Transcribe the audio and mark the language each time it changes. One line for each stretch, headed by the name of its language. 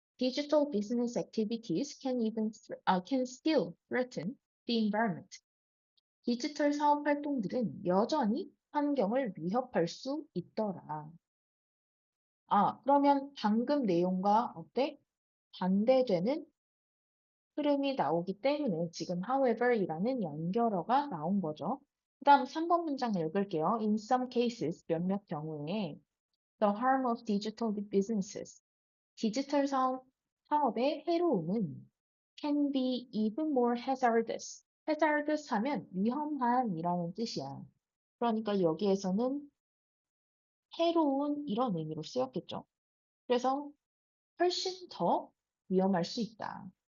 English: Digital business activities can still threaten the environment.
Korean: 디지털 사업 활동들은 여전히 환경을 위협할 수 있더라. 아, 그러면 방금 내용과 어때? 반대되는 흐름이 나오기 때문에 지금 however이라는 연결어가 나온 거죠. 그 다음 3번 문장 읽을게요.
English: In some cases,
Korean: 몇몇 경우에
English: The harm of digital businesses.
Korean: 디지털 사업의 해로움은
English: can be even more hazardous.
Korean: hazardous 하면 위험한이라는 뜻이야. 그러니까 여기에서는 해로운 이런 의미로 쓰였겠죠. 그래서 훨씬 더 위험할 수 있다.